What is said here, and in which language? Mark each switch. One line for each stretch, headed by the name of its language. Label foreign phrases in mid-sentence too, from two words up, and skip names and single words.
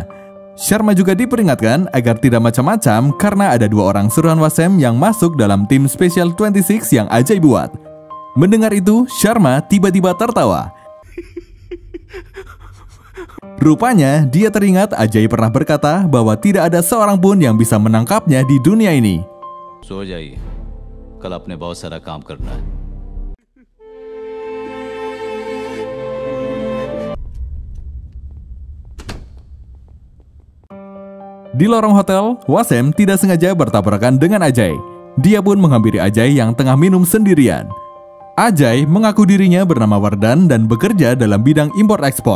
Indonesian: Sharma juga diperingatkan agar tidak macam-macam karena ada 2 orang suruhan Wasem yang masuk dalam tim Special 26 yang Ajay buat. Mendengar itu, Sharma tiba-tiba tertawa. Rupanya, dia teringat Ajay pernah berkata bahwa tidak ada seorang pun yang bisa menangkapnya di dunia ini.
Hindi: सो जाइए, कल अपने बहुत सारा काम करना है.
Indonesian: Di lorong hotel, Wasem tidak sengaja bertabrakan dengan Ajay. Dia pun menghampiri Ajay yang tengah minum sendirian. Ajay mengaku dirinya bernama Wardan dan bekerja dalam bidang impor-ekspor.